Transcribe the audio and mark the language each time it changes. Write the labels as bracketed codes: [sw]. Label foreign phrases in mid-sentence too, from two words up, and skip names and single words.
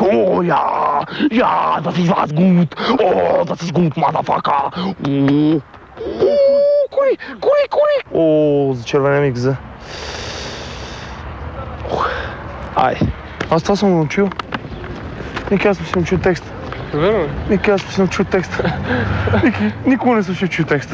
[de] Oh ja, ja, das ist was gut. Oh, das ist gut, motherfucker. [bg] Кури. О, зачервене ми гъза. Ай, аз това съм научил. Ники, аз съм си научил текста. Верно ли? Ники, аз съм си научил текста. Ники, никога не съм си учил текста.